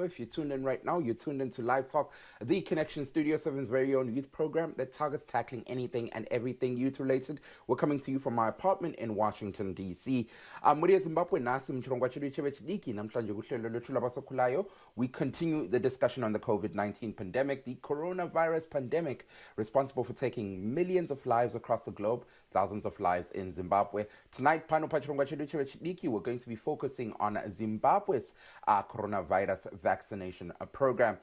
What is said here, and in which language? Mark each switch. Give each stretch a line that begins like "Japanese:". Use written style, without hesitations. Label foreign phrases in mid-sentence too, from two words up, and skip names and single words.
English: If you're tuned in right now, you're tuned into Live Talk, the Connection, Studio 7's very own youth program that targets tackling anything and everything youth related. We're coming to you from my apartment in Washington DC.
Shona: Muri Zimbabwe nasi mchirongwa chedu chebechidiki
North Ndebele: namhlanje kuhlelo lwethu labasakhulayo.
English: We continue the discussion on the COVID-19 pandemic, the coronavirus pandemic, responsible for taking millions of lives across the globe, thousands of lives in Zimbabwe. Tonight, we're going to be focusing on Zimbabwe's coronavirus vaccination program.